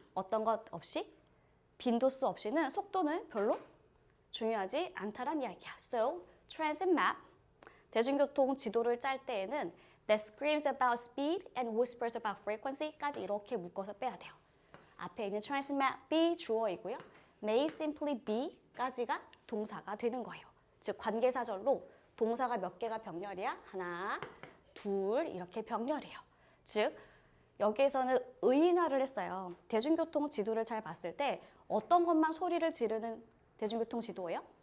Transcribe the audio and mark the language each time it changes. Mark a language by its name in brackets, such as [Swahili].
[Korean] 어떤 것 없이, 빈도수 없이는 속도는 별로 중요하지 않다란 이야기야. [English] So, transit map, [Korean] 대중교통 지도를 짤 때에는 [English] that screams about speed and whispers about frequency까지 [Korean] 이렇게 묶어서 빼야 돼요. 앞에 있는 transit map이 주어이고요. [English] may simply be [Korean] 까지가 동사가 되는 거예요. 즉 관계사절로 동사가 몇 개가 병렬이야? 하나, 둘 이렇게 병렬이에요. 즉 여기에서는 의인화를 했어요. 대중교통 지도를 잘 봤을 때 어떤 것만 소리를 지르는 대중교통 지도예요?